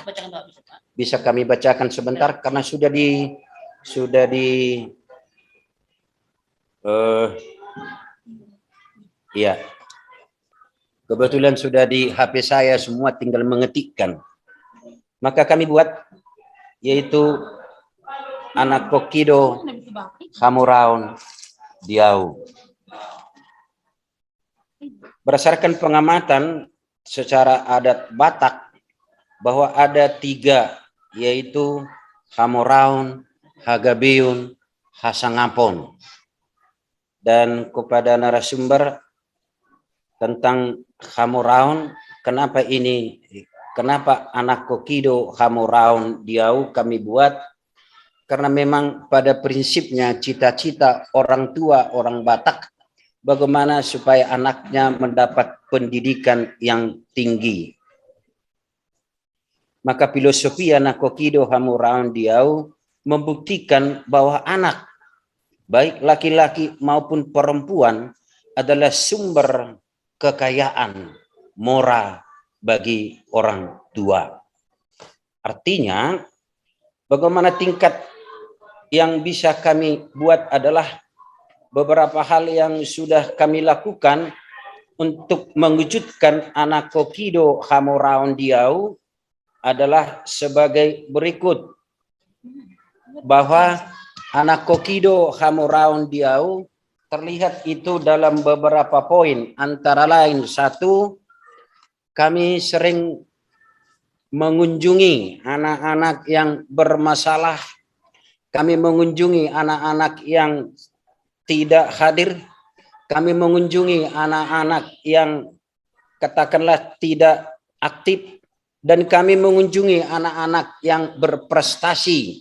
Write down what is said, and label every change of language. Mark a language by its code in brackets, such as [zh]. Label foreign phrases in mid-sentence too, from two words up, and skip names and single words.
[id] Bisa kami bacakan sebentar karena ya, kebetulan sudah di HP saya semua, tinggal mengetikkan. Maka kami buat, yaitu [bbc] anak kokido hamuraun diau. [id] Berdasarkan pengamatan secara adat Batak, bahwa ada 3, yaitu [bbc] hamoraun, hagabeun, hasangapon. [id] Dan kepada narasumber tentang hamoraun, kenapa [bbc] anak kokido hamoraun diau [id] kami buat? Karena memang pada prinsipnya cita-cita orang tua orang Batak bagaimana supaya anaknya mendapat pendidikan yang tinggi. Maka filosofi [bbc] anak kokido hamoraun diau [id] membuktikan bahwa anak, baik laki-laki maupun perempuan, adalah sumber kekayaan moral bagi orang tua. Artinya, bagaimana tingkat yang bisa kami buat adalah beberapa hal yang sudah kami lakukan untuk mewujudkan [bbc] anak kokido hamoraun diau [id] adalah sebagai berikut. Bahwa [bbc] anak kokido hamoraun diau [id] terlihat itu dalam beberapa poin, antara lain 1, kami sering mengunjungi anak-anak yang bermasalah, kami mengunjungi anak-anak yang tidak hadir, kami mengunjungi anak-anak yang katakanlah tidak aktif, dan kami mengunjungi anak-anak yang berprestasi.